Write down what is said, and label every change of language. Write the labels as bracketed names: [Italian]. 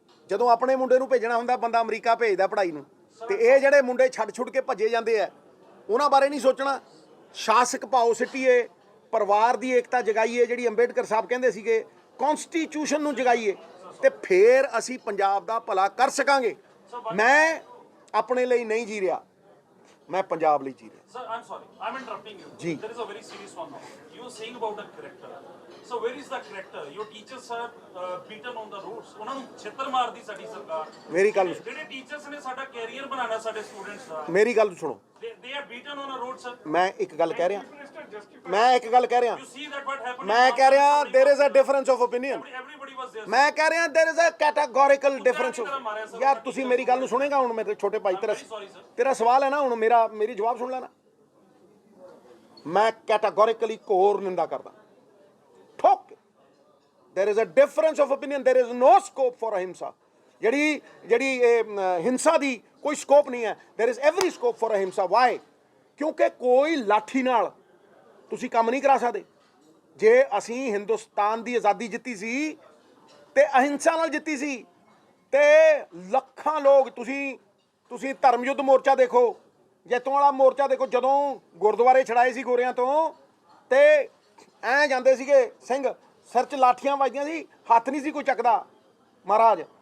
[Punjabi] ਜਦੋਂ ਆਪਣੇ ਮੁੰਡੇ ਨੂੰ ਭੇਜਣਾ ਹੁੰਦਾ ਬੰਦਾ ਅਮਰੀਕਾ ਭੇਜਦਾ ਪੜ੍ਹਾਈ ਨੂੰ, ਤੇ ਇਹ ਜਿਹੜੇ ਮੁੰਡੇ ਛੱਡ ਕੇ ਭੱਜੇ ਜਾਂਦੇ ਆ ਉਹਨਾਂ ਬਾਰੇ ਨਹੀਂ ਸੋਚਣਾ। ਸ਼ਾਸਕ ਭਾਓ ਸਿੱਟੀਏ, ਪਰਿਵਾਰ ਦੀ ਏਕਤਾ ਜਗਾਈਏ, ਜਿਹੜੀ ਅੰਬੇਡਕਰ ਸਾਹਿਬ ਕਹਿੰਦੇ ਸੀਗੇ, ਕੌਨਸਟੀਟਿਊਸ਼ਨ ਨੂੰ ਜਗਾਈਏ, ਤੇ ਫਿਰ ਅਸੀਂ ਪੰਜਾਬ ਦਾ ਭਲਾ ਕਰ ਸਕਾਂਗੇ। ਮੈਂ ਆਪਣੇ ਲਈ ਨਹੀਂ ਜੀ ਰਿਹਾ, ਮੈਂ ਪੰਜਾਬ ਲਈ ਜੀ ਰਿਹਾ। [English] Sir, I'm sorry, I'm interrupting you. [Punjabi] Ji. [English] There is a very serious one now. You were saying about a character. So where is the character? Your teachers are beaten on the roads. [Punjabi] ਉਹਨਾਂ ਨੂੰ ਛਿੱਤਰ ਮਾਰਦੀ ਸਾਡੀ ਸਰਕਾਰ। ਮੇਰੀ ਗੱਲ ਜਿਹੜੇ teachers ਨੇ ਸਾਡਾ ਕੈਰੀਅਰ ਬਣਾਉਣਾ ਸਾਡੇ ਸਟੂਡੈਂਟਸ ਦਾ, ਮੇਰੀ ਗੱਲ ਸੁਣੋ। [English] they are beaten on a road, sir. [Punjabi] ਮੈਂ ਇੱਕ ਗੱਲ ਕਹਿ ਰਿਹਾ, ਮੈਂ ਇੱਕ ਗੱਲ ਕਹਿ ਰਿਹਾ, [English] You see that what happened? [Punjabi] ਮੈਂ ਕਹਿ ਰਿਹਾ [English] there is a difference of opinion। Everybody was there. [Punjabi] ਮੈਂ ਕਹਿ ਰਿਹਾ [English] there is a categorical difference of। [Punjabi] ਯਾਰ ਤੁਸੀਂ ਮੇਰੀ ਗੱਲ ਨੂੰ ਸੁਣੇਗਾ ਹੁਣ ਮੇਰੇ ਛੋਟੇ ਭਾਈ? ਤੇਰਾ ਸਵਾਲ ਹੈ ਨਾ ਹੁਣ, ਮੇਰੀ ਜਵਾਬ ਸੁਣ ਲੈਣਾ। ਮੈਂ ਕੈਟਾਗੋਰੀਕਲੀ ਘੋਰ ਨਿੰਦਾ ਕਰਦਾ, ਠੋਕ। [English] there is a difference of opinion. there is no scope for ahimsa. [Punjabi] ਜਿਹੜੀ ਹਿੰਸਾ ਦੀ ਕੋਈ ਸਕੋਪ ਨਹੀਂ ਹੈ। [English] there is every scope for ahimsa. why? [Punjabi] ਕਿਉਂਕਿ ਕੋਈ ਲਾਠੀ ਨਾਲ ਤੁਸੀਂ ਕੰਮ ਨਹੀਂ ਕਰਾ ਸਕਦੇ। ਜੇ ਅਸੀਂ ਹਿੰਦੁਸਤਾਨ ਦੀ ਆਜ਼ਾਦੀ ਜਿੱਤੀ ਸੀ ਤੇ ਅਹਿੰਸਾ ਨਾਲ ਜਿੱਤੀ ਸੀ, ਤੇ ਲੱਖਾਂ ਲੋਕ, ਤੁਸੀਂ ਧਰਮ ਯੁੱਧ ਮੋਰਚਾ ਦੇਖੋ, ਜੈਤੋਂ ਵਾਲਾ ਮੋਰਚਾ ਦੇਖੋ, ਜਦੋਂ ਗੁਰਦੁਆਰੇ ਛੜਾਏ ਸੀ ਗੋਰਿਆਂ ਤੋਂ, ਤੇ ਐਂ ਜਾਂਦੇ ਸੀਗੇ ਸਿੰਘ, ਸਿਰ 'ਚ ਲਾਠੀਆਂ ਵੱਜਦੀਆਂ ਸੀ, ਹੱਥ ਨਹੀਂ ਸੀ ਕੋਈ ਚੱਕਦਾ। ਮਹਾਰਾਜ।